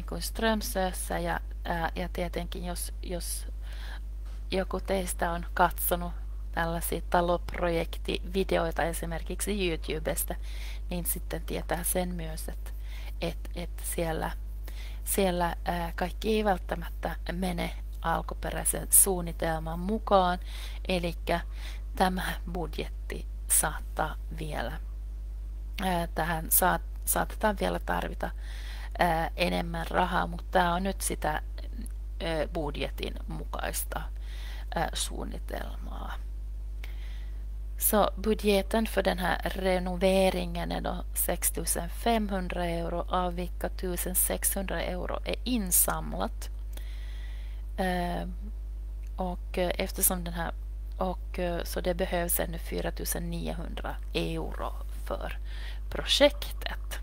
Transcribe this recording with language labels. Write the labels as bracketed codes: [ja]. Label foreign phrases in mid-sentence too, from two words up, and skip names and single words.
[fi] kuin Strömsössä ja tietenkin jos joku teistä on katsonut tällaisia taloprojektivideoita esimerkiksi YouTubesta, niin sitten tietää sen myös, että siellä kaikki ei välttämättä mene alkuperäisen suunnitelman mukaan, eli tämä budjetti saattaa vielä saatetaan vielä tarvita enemmän rahaa, mutta tämä on nyt sitä budjetin mukaista suunnitelmaa. [sv] Så budgeten för den här renoveringen är då 6 500 €, av vilka 1 600 € är insamlat. Och eftersom den här så det behövs ännu 4 900 € för projektet.